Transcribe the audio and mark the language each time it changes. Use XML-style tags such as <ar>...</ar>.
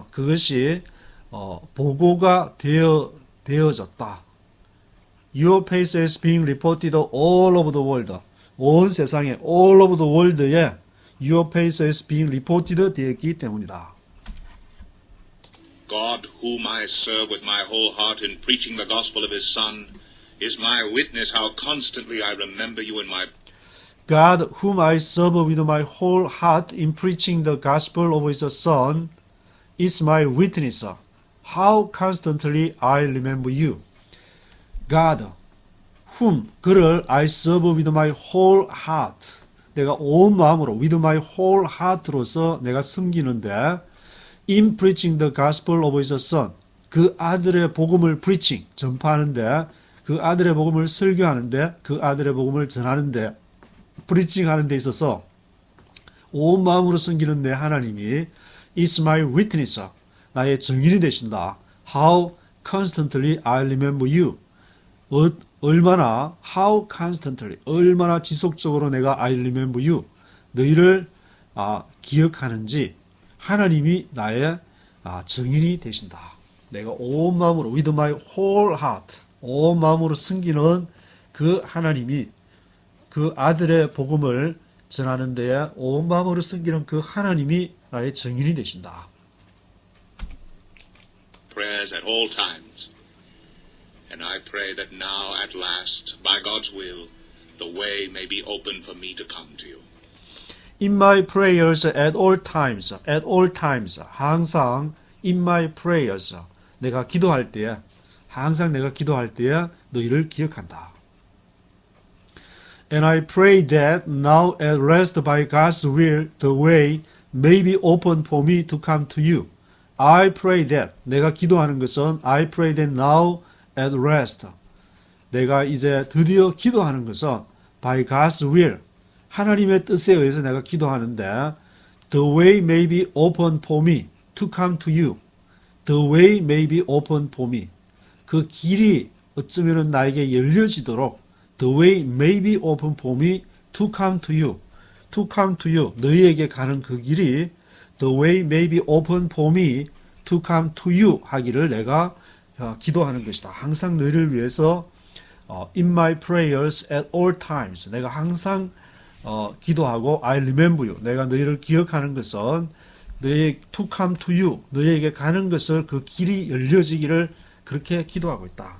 <ko>그것이 보고가 되어졌다.</ko> <en>Your faith is being reported all over the world.</en> <ko>온 세상에</ko> <en>all over the world에 your faith is being reported</en> <ko>되었기 때문이다.</ko> <en>God, whom I serve with my whole heart in preaching the gospel of his Son, is my witness how constantly I remember you in my... God, whom I serve with my whole heart in preaching the gospel of his Son, is my witness how constantly I remember you. God, whom,</en> <ko>그를</ko> <en>I serve with my whole heart.</en> <ko>내가 온 마음으로,</ko> <en>with my whole heart</en> <ko>로서 내가 섬기는데,</ko> <en>in preaching the gospel of his Son.</en> <ko>그 아들의 복음을 preaching, 전파하는데, 그 아들의 복음을 설교하는데, 그 아들의 복음을 전하는데, preaching 하는 데 있어서 온 마음으로 섬기는 내 하나님이</ko> <en>is my witness.</en> <ko>나의 증인이 되신다.</ko> <en>How constantly I remember you.</en> <ko>얼마나</ko> <en>how constantly</en> <ko>얼마나 지속적으로 내가</ko> <en>I remember you</en> <ko>너희를 기억하는지 하나님이 나의 증인이 되신다. 내가 온 마음으로</ko> <en>with my whole heart</en> <ko>온 마음으로 섬기는 그 하나님이 그 아들의 복음을 전하는 데에 온 마음으로 섬기는 그 하나님이 나의 증인이 되신다.</ko> <en>Prayers at all times. And I pray that now, at last, by God's will, the way may be open for me to come to you. In my prayers at all times,</en> <ko>항상</ko> <en>in my prayers,</en> <ko>내가 기도할 때에, 항상 내가 기도할 때에 너희를 기억한다.</ko> <en>And I pray that now at last by God's will, the way may be open for me to come to you. I pray that,</en> <ko>내가 기도하는 것은</ko> <en>I pray that now at rest.</en> <ko>내가 이제 드디어 기도하는 것은</ko> <en>by God's will.</en> <ko>하나님의 뜻에 의해서 내가 기도하는데</ko> <en>the way may be open for me to come to you. The way may be open for me.</en> <ko>그 길이 어쩌면 나에게 열려지도록</ko> <en>the way may be open for me to come to you. To come to you.</en> <ko>너희에게 가는 그 길이</ko> <en>the way may be open for me to come to you</en> <ko>하기를 내가 기도하는 것이다. 항상 너희를 위해서</ko> <en>in my prayers at all times</en> <ko>내가 항상 기도하고</ko> <en>I remember you</en> <ko>내가 너희를 기억하는 것은 너희</ko> <en>to come to you</en> <ko>너희에게 가는 것을 그 길이 열려지기를 그렇게 기도하고 있다.</ko>